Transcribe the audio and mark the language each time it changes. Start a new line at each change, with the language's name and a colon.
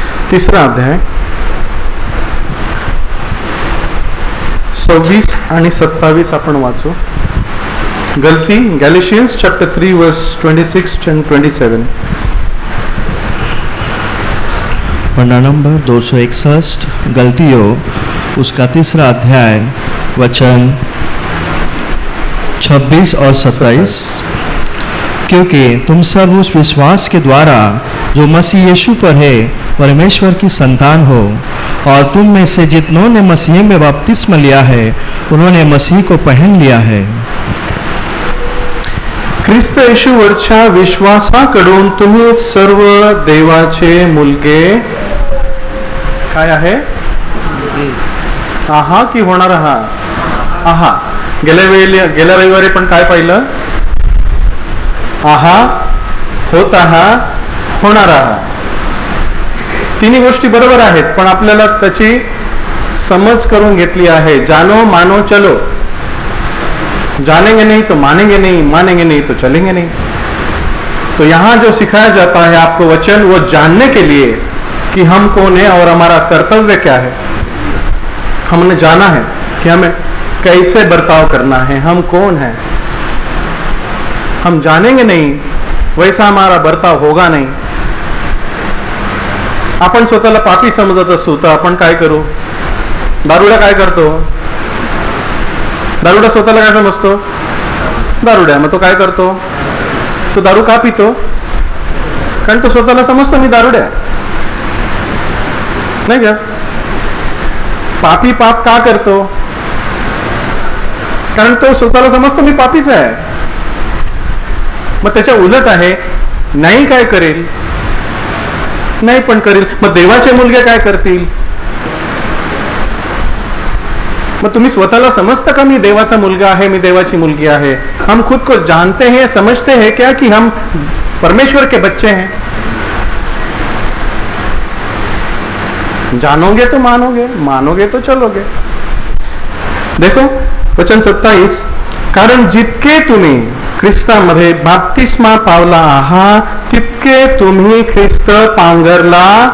Marathi: तिसरा अध्याय 26 आणि 27 आपण वाचू.
English: Galatians chapter 3 verse 26 and 27.
Hindi: Panna number 261, गलतियों उसका तीसरा अध्याय वचन 26 और 27. क्योंकि तुम सब उस विश्वास के द्वारा जो मसीह यीशु पर है परमेश्वर की संतान हो, और तुम में से जितनों ने मसीह में बपतिस्मा लिया है उन्होंने मसीह को पहन लिया है.
Marathi: ख्रिस्त येशूवरच्या विश्वासाकडून तुम्ही सर्व देवाचे मुलगे काय आहे आहा की होणार आहा. गेल्या रविवारी पण काय पाहिलं? आहा, होत आहात, होणार आहात. तिन्ही गोष्टी बरोबर आहेत, पण आपल्याला त्याची समज करून घेतली आहे.
Hindi: जानो मानो चलो. जानेंगे नहीं तो मानेंगे नहीं, मानेंगे नहीं तो चलेंगे नहीं. तो यहाँ जो सिखाया जाता है आपको वचन, वो जानने के लिए कि हम कौन है और हमारा कर्तव्य क्या है. हमने जाना है कि हमें कैसे बर्ताव करना है, हम कौन है. हम जानेंगे नहीं वैसा हमारा बर्ताव होगा नहीं.
Marathi: आपण स्वतःला पापी समजत असू तर आपण काय करू? दारुड्या काय करतो? दारुड्या स्वतःला काय समजतो? दारुड्या. मग तो काय करतो? तो दारू का पितो? कारण तो स्वतःला समजतो मी दारुड्या, नाही का? पापी पाप का करतो? कारण तो स्वतःला समजतो मी पापीच आहे. मग त्याच्या उलट आहे, नाही काय करेल? नाही पण करेल. मग देवाचे मुलगे काय करतील? मग तुम्ही स्वतःला समजता का मी देवाचा मुलगा आहे, मी देवाची मुलगी आहे?
Hindi: हम खुद को जानते हैं, समझते हैं क्या कि हम परमेश्वर के बच्चे हैं? जानोगे तो मानोगे, मानोगे तो चलोगे. देखो वचन 27.
Marathi: कारण जितके तुम्ही ख्रिस्तामध्ये बपतिस्मा पावला आहात तितके तुम्ही ख्रिस्त पांघरला.